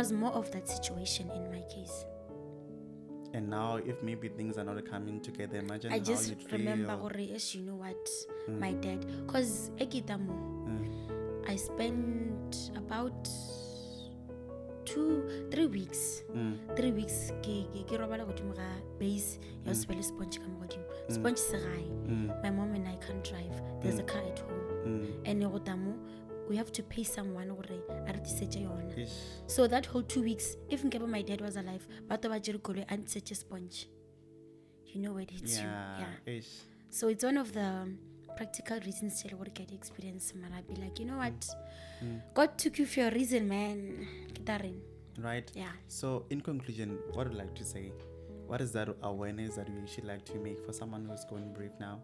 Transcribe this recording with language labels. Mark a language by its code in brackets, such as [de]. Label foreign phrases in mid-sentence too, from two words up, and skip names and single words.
[en] It was more of that situation in my case. And now, if maybe things are not coming together, imagine I how just you'd feel. remember, yes, you know what, my dad, because I spent about 3 weeks. [nso] 3 weeks ke robala godimo ga base ya se bele sponge ka mo godimo. Sponge se gae. [en] My mom and I can't drive. There's a car at home. [nso] And go tamo, [en] we have to pay someone [nso] gore a re tsetše yona. [en] So that whole 2 weeks, if my dad was alive, but [nso] ba jere koloi [en] and [nso] tsetše sponge. [en] You know where it hits you. Yeah. So it's one of the practical reasons to get experience. Man, I'd be like, you know what? God took you for a reason, man. Right? Yeah. So, in conclusion, what would you like to say? What is that awareness that you should like to make for someone who's going grieve now?